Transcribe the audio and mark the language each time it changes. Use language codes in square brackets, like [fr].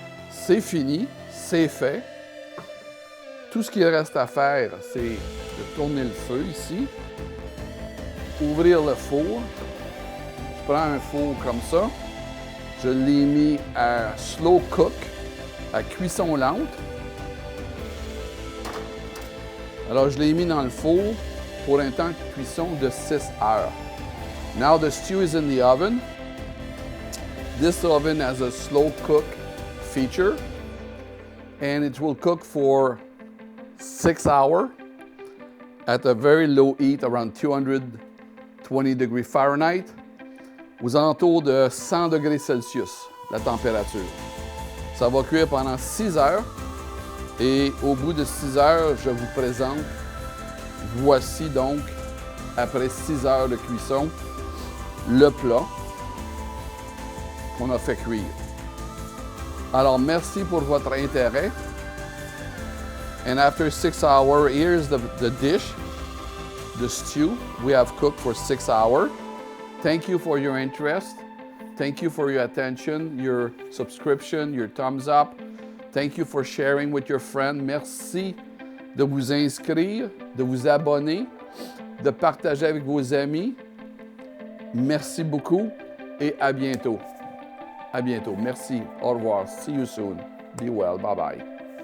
[fr] C'est fini, c'est fait. Tout ce qu'il reste à faire, c'est de tourner le feu ici, ouvrir le four. Je prends un four comme ça, je l'ai mis à slow cook, à cuisson lente. Alors, je l'ai mis dans le four pour un temps de cuisson de 6 heures. [en] Now the stew is in the oven. This oven has a slow cook feature, and it will cook for 6 hours at a very low heat, around 220 degrees Fahrenheit, [fr] aux alentours de 100 degrés Celsius, la température. Ça va cuire pendant 6 heures, et au bout de 6 heures, je vous présente, voici donc, après 6 heures de cuisson, le plat qu'on a fait cuire. Alors, merci pour votre intérêt. [en] And after 6 hours, here's the dish, the stew we have cooked for 6 hours. Thank you for your interest. Thank you for your attention, your subscription, your thumbs up. Thank you for sharing with your friends. [fr] Merci de vous inscrire, de vous abonner, de partager avec vos amis. Merci beaucoup et à bientôt. À bientôt. Merci. Au revoir. [en] See you soon. Be well. Bye bye.